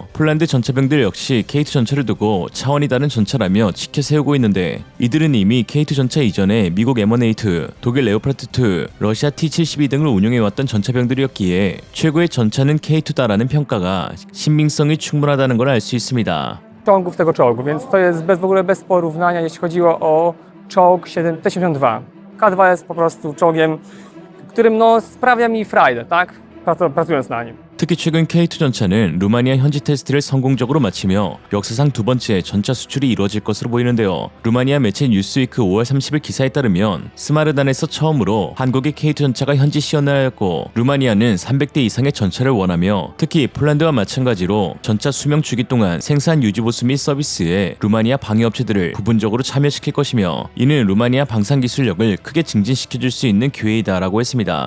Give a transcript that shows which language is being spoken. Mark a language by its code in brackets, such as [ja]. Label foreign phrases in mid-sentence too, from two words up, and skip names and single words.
[ko] 폴란드 전차병들 역시 K2 전차를 두고 차원이 다른 전차라며 지켜 세우고 있는데 이들은 이미 K2 전차 이전에 미국 M1A2, 독일 레오파르트2, 러시아 T-72 등을 운용해왔던 전차병들이었기에 최고의 전차는 K2다라는 평가가 신빙성이 충분하다는 걸 알 수 있습니다. [pl] Czołgów tego czołgu, więc to jest w ogóle bez porównania, jeśli chodziło o czołg T-72. K2 jest po prostu czołgiem, którym sprawia mi frajdę, tak? Pracując na nim. [ko] 특히 최근 K2 전차는 루마니아 현지 테스트를 성공적으로 마치며 역사상 두 번째 전차 수출이 이루어질 것으로 보이는데요. 루마니아 매체 뉴스위크 5월 30일 기사에 따르면 스마르단에서 처음으로 한국의 K2 전차가 현지 시연하였고 루마니아는 300대 이상의 전차를 원하며 특히 폴란드와 마찬가지로 전차 수명 주기 동안 생산 유지 보수 및 서비스에 루마니아 방위업체들을 부분적으로 참여시킬 것이며 이는 루마니아 방산 기술력을 크게 증진시켜줄 수 있는 기회이다라고 했습니다.